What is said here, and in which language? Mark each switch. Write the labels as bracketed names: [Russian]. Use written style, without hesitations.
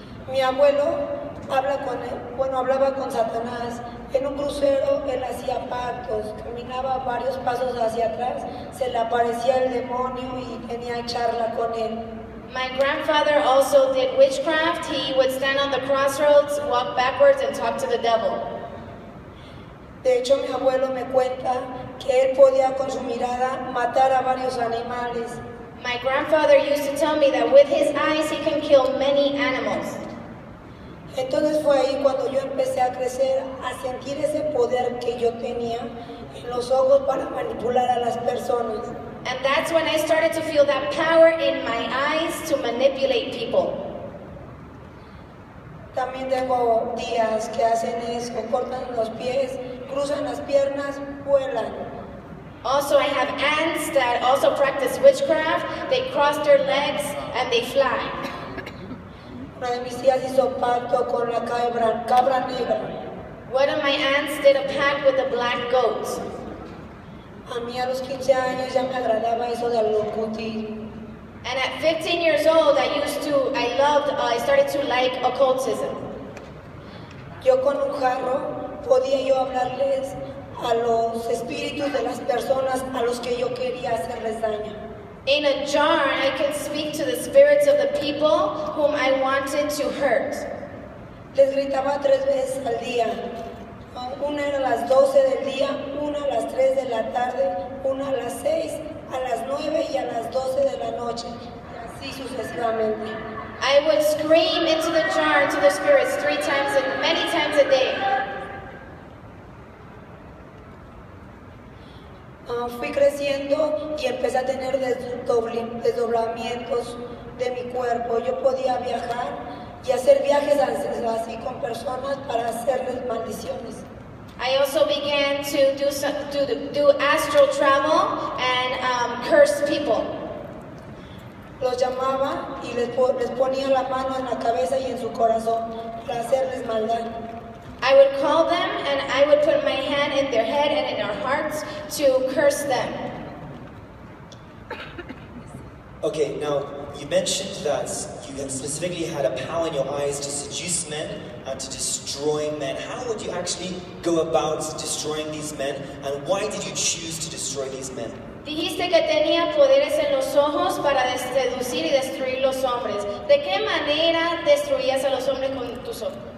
[Spanish] Mi abuelo hablaba con Satanás. En un crucero él hacía pactos, caminaba varios pasos hacia atrás, se le aparecía el demonio y tenía charla con él. [English] My grandfather also did witchcraft. He would stand on the crossroads, walk backwards, and talk to the devil. [Spanish] De hecho, mi abuelo me cuenta que él podía con su mirada matar a varios animales. [English] My grandfather used to tell me that with his eyes he can kill many animals. [Spanish] Entonces fue ahí cuando yo empecé a crecer, a sentir ese poder que yo tenía en los ojos para manipular a las personas. [English] And that's when I started to feel that power in my eyes to manipulate people. [Spanish] También tengo tías que hacen eso, cortan los pies, cruzan las piernas, vuelan. [English] Also, I have aunts that also practice witchcraft. They cross their legs and they fly. [Spanish] Una de mis tías hizo pacto con la cabra negra. [English] One of my aunts did a pact with the black goat. [Spanish] A mí a los 15 años ya me agradaba eso del ocultismo. [English] And at 15 years old, I started to like occultism. [Spanish] Yo con un jarro podía yo hablarles a los espíritus de las personas a los que yo quería hacerles daño. [English] In a jar, I can speak to the spirits of the people whom I wanted to hurt. [Spanish] Les gritaba 3 veces al día. Una era a las 12 del día, una a las 3 de la tarde, una a las 6, a las 9 y a las 12 de la noche, y así sucesivamente. [English] I would scream into the jar to the spirits 3 times and many times a day. [Spanish] fui creciendo y empecé a tener desdoblamientos de mi cuerpo. Yo podía viajar y hacer viajes así con personas para hacerles maldiciones. [English] I also began to do astral travel and curse people. [Spanish] Los llamaba y les ponía la mano en la cabeza y en su corazón para hacerles maldad. [English] I would call them and I would put my hand in their head and in their hearts to curse them. Okay, now you mentioned that you specifically had a power in your eyes to seduce men and to destroy men. How would you actually go about destroying these men, and why did you choose to destroy these men? [Spanish] Dijiste que tenía poderes en los ojos para seducir y destruir los hombres. ¿De qué manera destruías a los hombres con tus ojos?